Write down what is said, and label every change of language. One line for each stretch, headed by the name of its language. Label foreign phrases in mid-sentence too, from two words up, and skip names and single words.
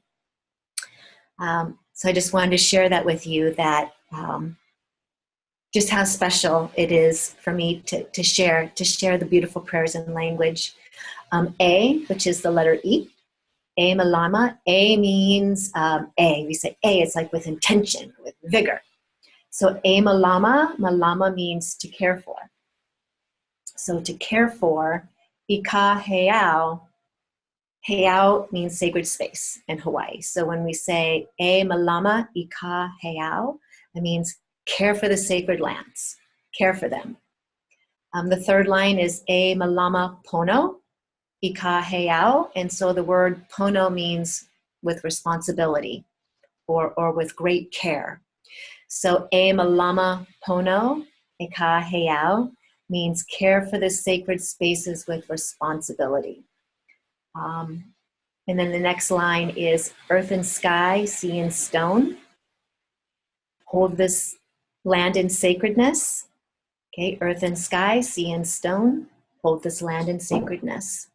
English: So I just wanted to share that with you, that just how special it is for me to share the beautiful prayers in language. A, which is the letter E,
Hawaiian: A malama.
English: A means A. We say A, it's like with intention, with vigor. So
Hawaiian: A malama,
English: malama means to care for. So to care for,
Hawaiian: ika heau.
English: Heau means sacred space in Hawaii. So when we say
Hawaiian: E malama ika heau,
English: it means care for the sacred lands, care for them. The third line is
Hawaiian: E malama pono ika heau,
English: and so the word pono means with responsibility or with great care. So
Hawaiian: E malama pono ika heau
English: means care for the sacred spaces with responsibility. And then the next line is earth and sky, sea and stone. Hold this land in sacredness. Okay, earth and sky, sea and stone. Hold this land in sacredness.